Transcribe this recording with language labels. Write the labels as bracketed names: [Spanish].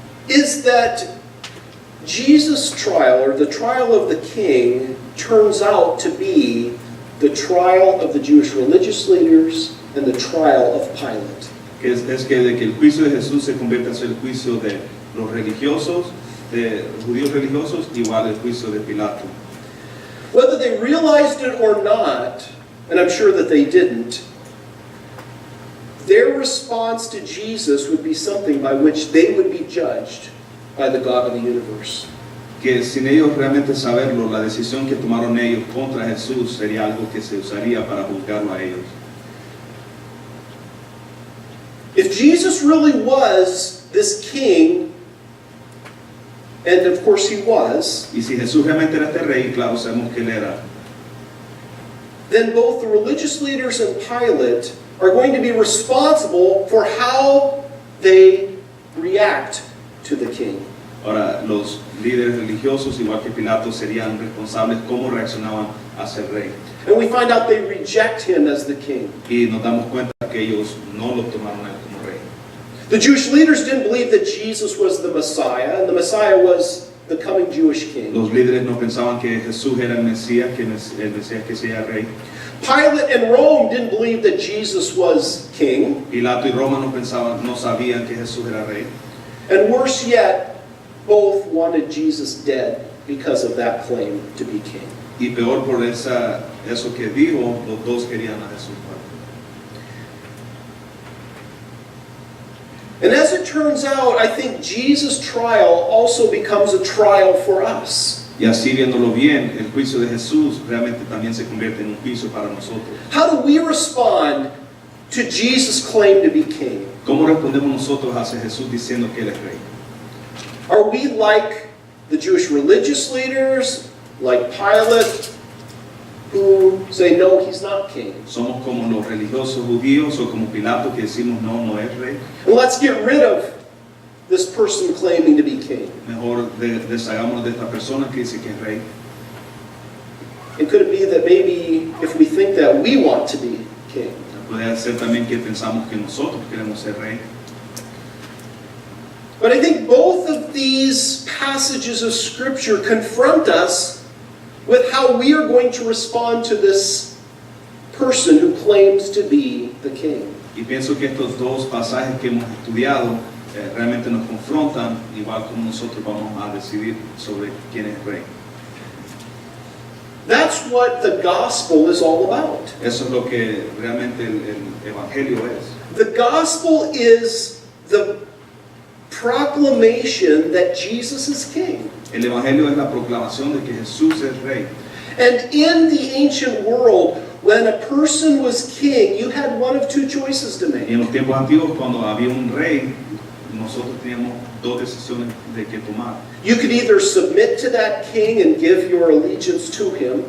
[English] is that Jesus' trial, or the trial of the king, turns out to be the trial of the Jewish religious leaders and the trial of Pilate. [Spanish] que es que de que el juicio de Jesús se convierte a ser el juicio de los religiosos, de los judíos religiosos, igual el juicio de Pilato. [English] Whether they realized it or not, and I'm sure that they didn't, their response to Jesus would be something by which they would be judged by the God of the universe. [Spanish] Que sin ellos realmente saberlo, la decisión que tomaron ellos contra Jesús sería algo que se usaría para juzgarlo a ellos. [English] If Jesus really was this king, and of course he was, [Spanish] Y si Jesús realmente era este rey, claro, sabemos que él era, [English] then both the religious leaders and Pilate are going to be responsible for how they react to the king. [Spanish] ahora los líderes religiosos, igual que Pilato, serían responsables cómo reaccionaban hacia el rey. [English] And we find out they reject him as the king. [Spanish] Y nos damos cuenta que ellos no lo tomaron a él como rey. [English] The Jewish leaders didn't believe that Jesus was the Messiah, and the Messiah was the coming Jewish king. [Spanish] Los líderes no pensaban que Jesús era el Mesías que sería rey. [English] Pilate and Rome didn't believe that Jesus was king. [Spanish] Pilato y Roma no sabían que Jesús era rey. [English] And worse yet, both wanted Jesus dead because of that claim to be king. [Spanish] Y peor por eso que dijo, los dos querían a Jesús muerto. [English] And as it turns out, I think Jesus' trial also becomes a trial for us. [Spanish] Y así viéndolo bien, el juicio de Jesús realmente también se convierte en un juicio para nosotros. [English] How do we respond to Jesus' claim to be king? [Spanish] ¿Cómo respondemos nosotros hacia Jesús diciendo que él es rey? [English] Are we like the Jewish religious leaders, like Pilate, who say, no, he's not king? [Spanish] ¿Somos como los religiosos judíos o como Pilato que decimos no es rey? [English] And let's get rid of this person claiming to be king. [Spanish] Mejor deshagámonos de esta persona que dice que es rey. [English] And could it be that maybe if we think that we want to be king? [Spanish] Puede ser también que pensamos que nosotros queremos ser rey. [English] But I think both of these passages of Scripture confront us with how we are going to respond to this person who claims to be the king. [Spanish] Y pienso que estos dos pasajes que hemos estudiado realmente nos confrontan, igual como nosotros vamos a decidir sobre quién es rey. [English] That's what the gospel is all about. [Spanish] Eso es lo que realmente el evangelio es. [English] The gospel is the proclamation that Jesus is king. [Spanish] El evangelio es la proclamación de que Jesús es rey. [English] And in the ancient world, when a person was king, you had one of two choices to [Spanish] Y [English] make. [Spanish] en los tiempos antiguos, cuando había un rey, nosotros teníamos dos decisiones de que tomar. [English] You could either submit to that king and give your allegiance to him,